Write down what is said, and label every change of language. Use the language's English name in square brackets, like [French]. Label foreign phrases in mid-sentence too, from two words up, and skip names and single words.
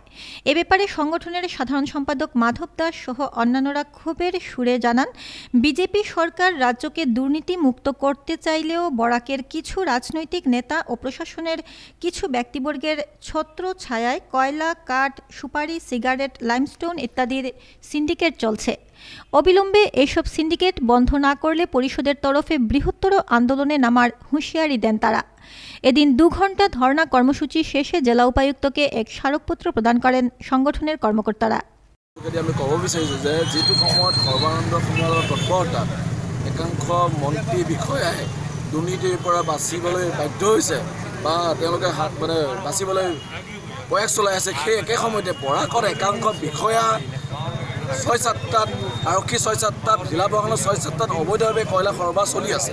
[Bangla] এ ব্যাপারে সংগঠনের সাধারণ সম্পাদক মাধব দাস সহ অন্যান্যরা ক্ষোভের সুরে জানান, বিজেপি সরকার রাজ্যকে দুর্নীতি মুক্ত করতে চাইলেও বরাকের কিছু রাজনৈতিক নেতা ও প্রশাসনের কিছু ব্যক্তিবর্গের ছত্র ছায়ায় কয়লা, কাঠ, সুপারি, সিগারেট, লাইমস্টোন ইত্যাদির সিন্ডিকেট চলছে। অবিলম্বে এসব সিন্ডিকেট বন্ধ না করলে পরিষদের তরফে বৃহত্তর আন্দোলনে নামার হুঁশিয়ারি দেন তারা। এদিন 2 ঘণ্টা ধর্ণা কর্মসূচি শেষে জেলা উপায়ুক্তকে এক স্মারকপত্র প্রদান করেন সংগঠনের কর্মকর্তারা। [Assamese] আমি ক'ব বিচাৰিছোঁ যে যিটো সময়ত সৰ্বানন্দ সোণোৱালৰ তৎপৰতাত একাংশ মন্ত্ৰী বিষয়াই দুৰ্নীতিৰ পৰা বাচিবলৈ বাধ্য হৈছে বা তেওঁলোকে বাচিবলৈ প্ৰয়াস চলাই আছে, সেই একে সময়তে বৰাকৰ একাংশ বিষয়া 6-7টাত আৰক্ষী 6-7টাত জিলা প্ৰশাসনৰ 6-7টাত অবৈধভাৱে কয়লা সৰবৰাহ চলি আছে।